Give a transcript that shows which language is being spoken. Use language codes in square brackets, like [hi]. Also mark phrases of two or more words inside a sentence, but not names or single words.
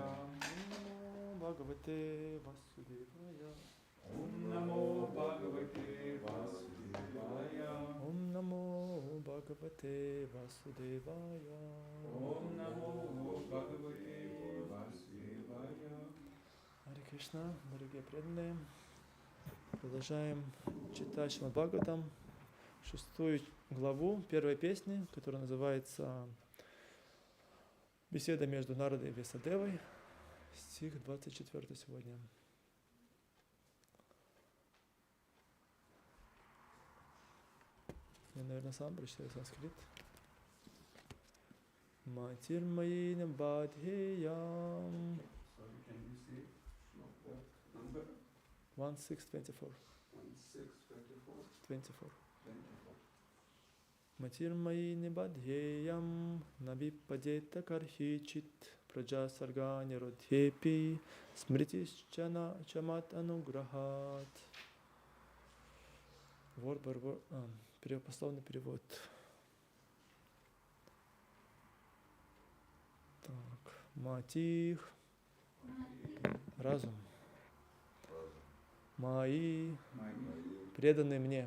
[sa] भगवते वासुदेवाय. ॐ नमो भगवते वासुदेवाय. ॐ नमो भगवते वासुदेवाय. ॐ नमो भगवते वासुदेवाय. [ru] Харе Кришна, дорогие преданные. Продолжаем читать Шримад Бхагаватам, 6 главу, первой песни, которая называется «Беседа между Народой и Весадевой», стих 24 сегодня. Я, наверное, сам прочитаю санскрит. [sa] मतिर् मयि निबध्येयं. 1624. 24. मतिर् मयि निबद्धेयं न विपद्येत कर्हिचित् प्रजा-सर्ग-निरोधे स्मृतिश् मद्-अनुग्रहात्. [ru] Пословный перевод. Так, матир, разум. Mayi, преданный мне.